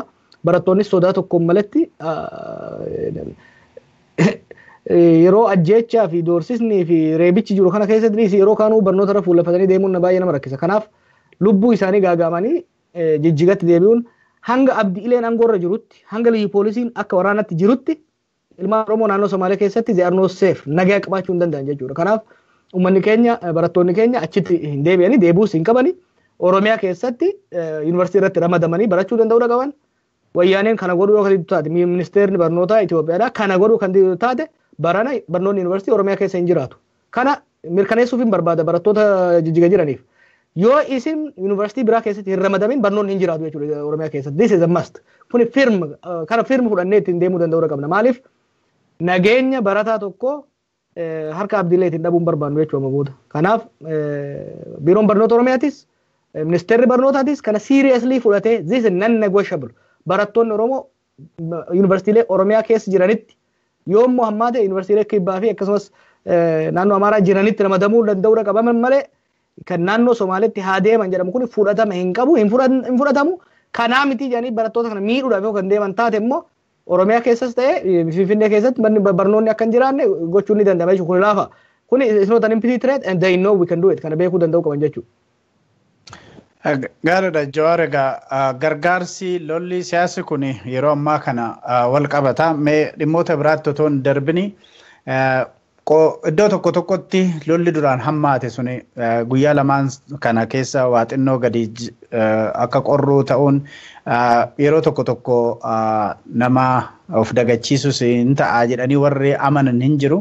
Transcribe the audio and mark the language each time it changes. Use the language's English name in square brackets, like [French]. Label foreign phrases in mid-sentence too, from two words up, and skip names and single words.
[Oromo] Barattoonni sodaa tokkoon malatti yeroo ajjeechaa fi doorsisnii fi reebichi jiru kana keessatti yeroo kaanuu barnoota irra fuullafatanii deemuun baay'ee nama rakkisa. Kanaaf lubbuu isaanii gaagaamanii Jijjigatti deebi'uun hanga abdiileen aangoorra jirutti hanga liyyu poolisiin akka waraanatti jirutti ilmaan Oromoo naannoo Somaalee keessatti [English] they are not safe [Oromo] nagaa qabaachuu hin danda'an jechuudha. Kanaaf uummanni keenya barattoonni keenya achitti hin deebi'anii deebuus hin qabani. Oromiyaa keessatti yuunivarsiitii irratti ramadamanii barachuu danda'uu qaban. Wayyaaneen kana godhuu yoo kan taate ministeerri barnootaa Itoophiyaadha kana godhuu kan taate barana barnoonni yuunivarsiitii Oromiyaa keessa hin jiraatu. Kana mirkaneessuuf hin barbaada barattoota Jijjiga jiraniif. Yoo isin yuunivarsiitii biraa keessatti hin ramadamin barnoonni hin jiraatu jechuudha Oromiyaa keessatti. [English] This is a must. [Oromo] Kuni kana firma fudhannee ittiin deemuu danda'uu qabna. Maaliif nageenya barataa tokko harka abdiilee ittiin dhabuun barbaannu jechuudha booda. Kanaaf biiroon barnoota Oromiyaatis ministeerri barnootaatis kana seriously fudhatee [English] this is non-negotiable. [Oromo] Barattoonni Oromoo yuunivarsiitiilee Oromiyaa keessa jiranitti yoo immoo hammaa ta'e yuunivarsiitiilee kibbaa fi akkasumas naannoo Amaaraa jiranitti ramadamuu danda'uu qabaman malee kan naannoo Somaaleetti haa deeman jedhamu kun fudhatama hin qabu hin fudhatamu. Kanaa miti jedhanii barattoota kana miidhuudhaaf yoo kan deeman taate immoo Oromiyaa keessas ta'e Finfinnee keessatti barnoonni akka hin jiraanne gochuun ni danda'ama jechuudha. Kun laafa. [English] Kun is not an empty threat and they know we can do it. [Oromo] Kana beekuu danda'uu qaban jechuudha. Gaariidha Jawaar egaa gargaarsi lolli siyaasi kun yeroo ammaa kana wal qabata. Mee dhimmoota biraatti otoo hin darbini iddoo tokkotti lolli duraan hammaate suni guyyaa lamaan kana keessa waa xinnoo gadi akka qorruu ta'uun yeroo tokko nama of dagachiisus hin ta'a jedhanii warri amanan hin jiru.